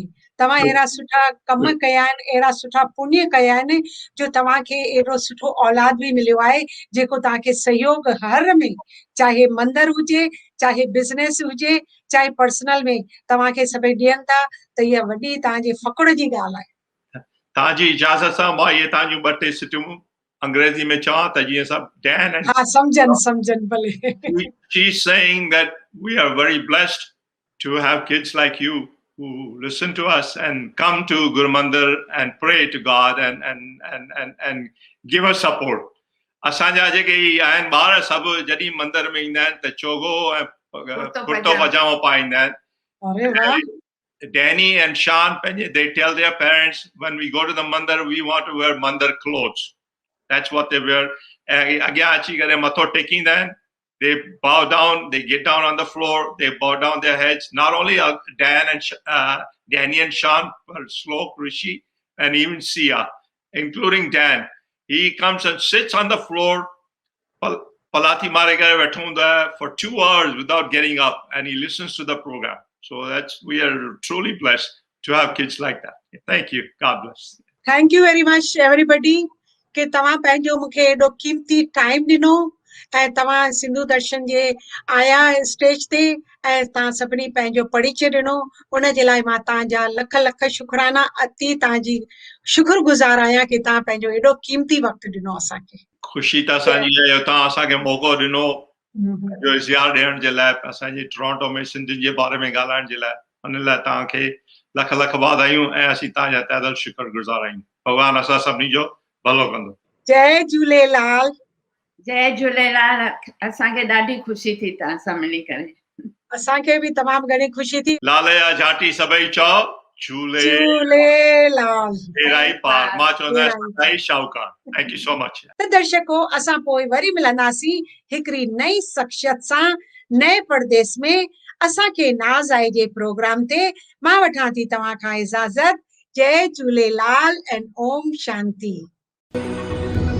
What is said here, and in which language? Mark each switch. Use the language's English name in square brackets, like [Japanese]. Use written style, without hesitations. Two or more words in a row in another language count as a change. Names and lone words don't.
[Sindhi] तव्हां अहिड़ा सुठा कम कया आहिनि, अहिड़ा सुठा पुण्य कया आहिनि जो तव्हांखे एॾो सुठो औलाद बि मिलियो आहे जेको तव्हांखे सहयोग हर में, चाहे मंदर हुजे, चाहे बिज़नेस हुजे, चाहे पर्सनल में, तव्हांखे सभई ॾियनि था, त इहा वॾी तव्हांजे फ़ख़ुर जी ॻाल्हि आहे। तव्हांजी इजाज़त सां मां इहे तव्हांजूं ॿ टे सिटियूं अंग्रेजी में चवां त जीअं सभु ॾियनि। हा, सम्झनि भले। [English] She's saying that we are very blessed to have kids like you who listen to us and come to Guru Mandir and pray to God and give us support. [Sindhi] असांजा जेके आहिनि ॿार सभु जॾहिं मंदर में ईंदा आहिनि त चोगो ऐं कुर्तो पजामो पाईंदा आहिनि। [English] Danny and Sean, they tell their parents, when we go to the mandir, we want to wear mandir clothes. That's what they wear. They bow down, they get down on the floor, they bow down their heads. Not only Danny and Sean, but Slok, Rishi, and even Sia. including Dan. He comes and sits on the floor, [Sindhi] पलाठी मारे करे बैठा हूंदा [English] for 2 hours without getting up, and he listens to the program. So we are truly blessed to have kids like that. Thank you. God bless. Thank you very much, everybody. [Sindhi] के तव्हां पंहिंजो मूंखे एॾो कीमती टाइम ॾिनो ऐं तव्हां सिंधु दर्शन जे आया स्टेज ते ऐं तव्हां सभिनी पंहिंजो परिचय ॾिनो, उन जे लाइ मां तव्हांजा लख लख शुक्राना अति तव्हांजी शुक्रगुज़ार आहियां कि तव्हां पंहिंजो एॾो कीमती वक़्तु ॾिनो असांखे। ख़ुशी त असांजी आहे तव्हां असांखे मौक़ो ॾिनो जो इज़हार ॾियण जे लाइ, असांजे टोरंटो में सिंधियुनि जे बारे में ॻाल्हाइण जे लाइ। उन लाइ तव्हांखे लख लख वाधायूं ऐं असीं तव्हांजा तहे दिल शुक्रगुज़ार आहियूं। भॻवानु असां सभिनी जो भलो कंदो। जय झूलेलाल। जय झूलेलाल। असांखे ॾाढी ख़ुशी थी तव्हां सां मिली करे। असांखे बि तमामु घणी ख़ुशी थी। लाल जा झाटी सभई चओ झूलेलाल। तेराई पार मां चवंदा सदाई शाहूकार। [English] Thank you so much. [Sindhi] त दर्शको असां पोइ वरी मिलंदासीं हिकिड़ी नई शख्सियत सां नए परदेस में। असांखे नाज़ आहे जे प्रोग्राम ते मां वठां थी तव्हां खां इजाज़त। जय झूलेलाल एंड ओम शांति।